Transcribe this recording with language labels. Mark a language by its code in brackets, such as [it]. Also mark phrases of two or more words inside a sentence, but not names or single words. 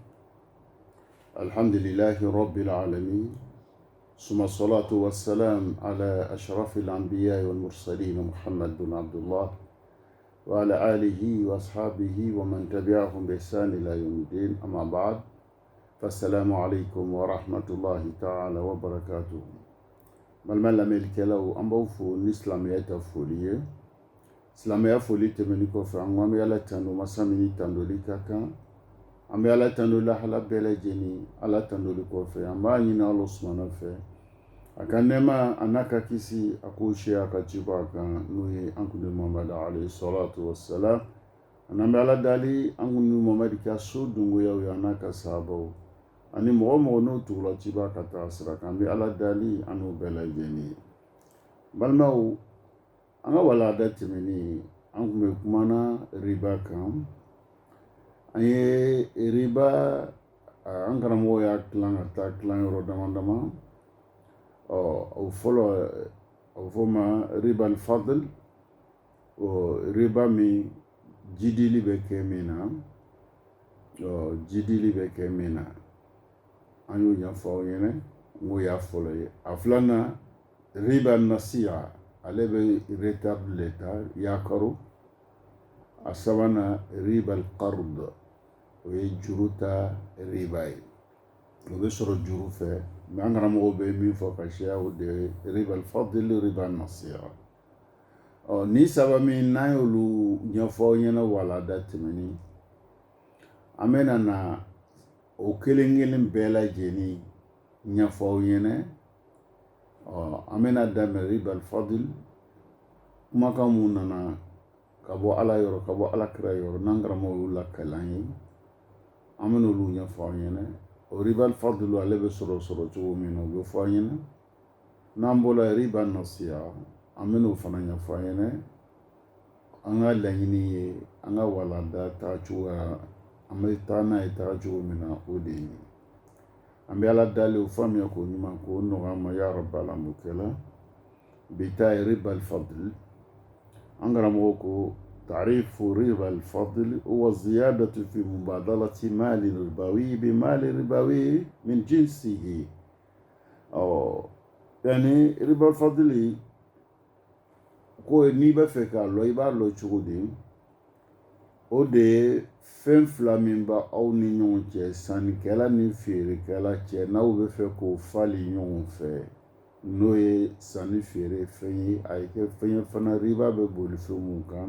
[ar] الحمد لله رب العالمين، ثم الصلاة والسلام على أشرف الأنبياء والمرسلين محمد بن عبد الله وعلى آله وأصحابه ومن تبعهم بإحسان إلى يوم الدين. أما بعد، فالسلام عليكم ورحمة الله تعالى وبركاته. Malmala melkelaw ambawfu nislamiyata [bm] foliye silamaya foli tɛmɛni kɔfɛ an bɛ ala tando masa min tandoli ka kan, an bɛ ala tando lahala bɛɛ lajɛlen. Ala tandoli kɔfɛ an b'a ɲini [ar] الله سبحانه [bm] fɛ a ka nɛɛma a n'a ka kisi a k'o seya ka ci bɔ a kan, n'o ye an kundi Muhamadu [ar] عليه الصلاة والسلام. [bm] An bɛ ala dali an kundi Muhamadu ka so dungoyaw ye a n'a ka sahabaw ani mɔgɔ mɔgɔ n'o tugula ci b'a ka taa sira kan. An bɛ ala dali an n'o bɛɛ lajɛlen. Balimaw, an ka walanda tɛmɛnen an kun bɛ kumana riba kan. An ye riba an karamɔgɔ y'a tilan ka taa tilan yɔrɔ dama dama. O fɔlɔ a bɛ fɔ ma [ar] ربا الفضل, [bm] riba min jidili bɛ kɛ min na, jidili bɛ kɛ min na an y'o ɲɛfɔ aw ɲɛna, n k'o y'a fɔlɔ ye. A filanan [ar] ربا النسيئة, [bm] ale bɛ retard de ta yakaro. A sabanan [ar] ربا القرض, [bm] o ye juru ta riba ye, o bɛ sɔrɔ juru fɛ. Mais an karamɔgɔw bɛ min fɔ ka caya o de ye [ar] ربا الفضل, ربا النسيئة. [bm] Ni saba min n'an y'olu ɲɛfɔ aw ɲɛna walanda tɛmɛnen, an bɛna na o kelen kelen bɛɛ lajɛlen ɲɛfɔ aw ɲɛna. An bɛna daminɛ [ar] ربا الفضل, [bm] kumakan mun nana ka bɔ ala yɔrɔ, ka bɔ alakira yɔrɔ, n'an karamɔgɔw y'u lakalan ye, an bɛna olu ɲɛfɔ aw ɲɛna. O [ar] ربا الفضل [bm] ale bɛ sɔrɔ cogo min na o bɛ fɔ aw ɲɛna. N'an bɔra [ar] ربا النسيئة, [bm] an bɛna o fana ɲɛfɔ aw ɲɛna. An ka laɲini ye an ka walanda tagacogoya, an bɛ taa n'a ye tagacogo min na o de ye. An bɛ ala dali o faamuya k'o ɲuman k'o nɔgɔya ma [ar] يا رب العالمين. [bm] Bi ta ye [ar] ربا الفضل. [bm] An karamɔgɔ ko [ar] تعريف ربا الفضل هو الزيادة في مبادلة مال ربوي بمال ربوي من جنسه. يعني ربا الفضل [bm] ko n'i bɛ fɛ k'a lɔ i b'a lɔ cogo di? O de ye fɛn fila min b'a aw ni ɲɔgɔn cɛ, sannikɛla ni feerekɛla cɛ, n'aw bɛ fɛ k'o fali ɲɔgɔn fɛ, n'o ye sanni feere fɛn ye, a ye kɛ fɛn ye fana riba bɛ boli fɛn mun kan.